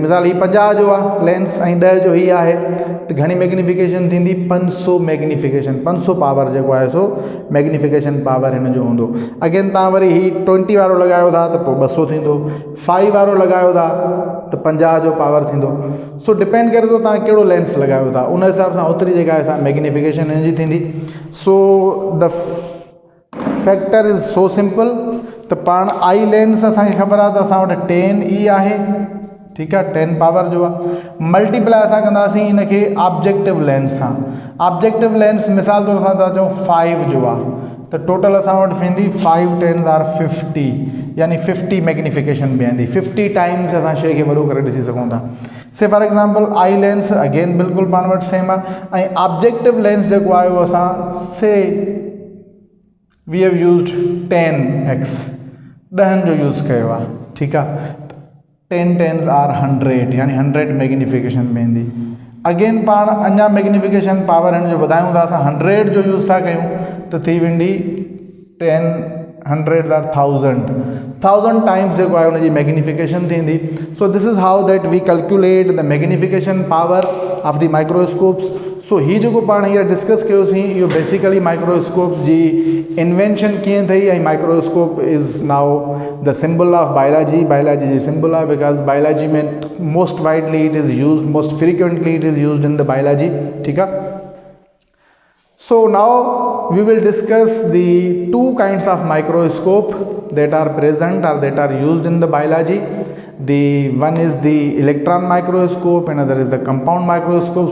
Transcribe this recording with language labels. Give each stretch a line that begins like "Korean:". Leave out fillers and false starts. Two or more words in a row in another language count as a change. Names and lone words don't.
Sindhi: मिसाल ही 50 जो आहे लेंस ऐं 10 जो ही आहे, त घणी मैग्नीफिकेशन थींदी,
English: 500 magnification, 500 power
Sindhi: जेको आहे सो
English: magnification power
Sindhi: हिन जो हूंदो। अगेन तव्हां वरी ही 20 वारो लॻायो था त पोइ 200 थींदो, 5 वारो लॻायो था त 50 जो पावर थींदो। सो डिपेंड करे थो तव्हां कहिड़ो लेंस लॻायो था, उन हिसाब सां ओतिरी जेका आहे असां मैग्नीफिकेशन हिन जी थींदी।
English: So the factor is so simple,
Sindhi: त पाण
English: eye lens
Sindhi: असांखे ख़बर आहे त असां वटि 10 ई आहे, ठीकु आहे, 10 पावर जो आहे, मल्टीप्लाई असां कंदासीं इन खे
English: objective lens
Sindhi: सां।
English: objective lens
Sindhi: मिसाल तौर सां था चऊं 5 जो आहे, त टोटल असां वटि वेंदी 5 10 आर 50, यानी 50 मैग्नीफिकेशन बीहंदी, 50 टाइम्स असां शइ खे वॾो करे ॾिसी सघूं था।
English: say for example eye lens again
Sindhi: बिल्कुलु पाण वटि सेम आहे, ऐं
English: objective lens
Sindhi: जेको आहे उहो असां
English: say we have used 10x,
Sindhi: 10 जो यूज़ कयो आहे, ठीकु आहे, 10 10 आर 100, यानी 100 मैग्नीफिकेशन वेंदी। अगेन पाण अञा
English: magnification power
Sindhi: हिन जो वधायूं था, असां 100 जो यूज़ था कयूं त थी वेंदी 10 100 आर 1000 टाइम्स जेको आहे हुनजी मैग्नीफिकेशन थींदी।
English: So this is how that we calculate the magnification power of the microscopes.
Sindhi: सो ही जो पाण हींअर डिस्कस कयोसीं इहो बेसिकली माइक्रोस्कोप जी इन्वेंशन कीअं थी ऐं
English: microscope is now the symbol of biology
Sindhi: जी सिंबल आहे
English: because biology में most widely it is used most frequently it is used in the biology
Sindhi: ठीकु आहे
English: So now we will discuss the two kinds of microscope that are present or that are used in the biology. The one is the electron microscope, another is the compound microscope.